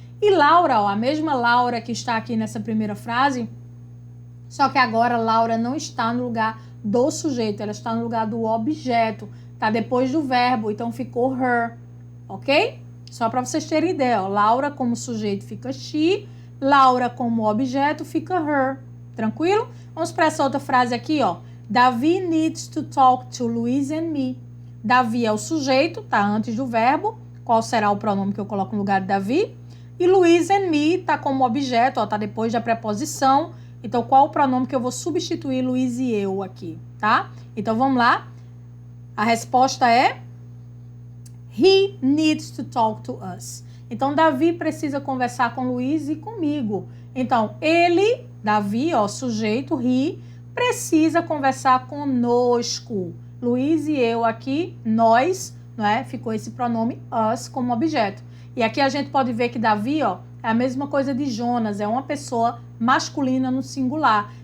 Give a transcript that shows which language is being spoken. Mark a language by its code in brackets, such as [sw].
[pt] E Laura, ó, a mesma Laura que está aqui nessa primeira frase, só que agora Laura não está no lugar do sujeito, ela está no lugar do objeto, tá depois do verbo, então ficou her, ok? Só para vocês terem ideia, ó, Laura como sujeito fica she, Laura como objeto fica her, tranquilo? Vamos para essa outra frase aqui, ó. [en] Davi needs to talk to Louise and me. [pt] Davi é o sujeito, tá antes do verbo. Qual será o pronome que eu coloco no lugar de Davi? E Louise and me tá como objeto, ó, tá depois da preposição. Então, qual o pronome que eu vou substituir Louise e eu aqui, tá? Então, vamos lá. A resposta é [en] He needs to talk to us. [pt] Então, Davi precisa conversar com Louise e comigo. Então, ele, Davi, ó, sujeito, he, precisa conversar conosco. Luiz e eu aqui, nós, não é? Ficou esse pronome us como objeto. E aqui a gente pode ver que Davi, ó, é a mesma coisa de Jonas, é uma pessoa masculina no singular.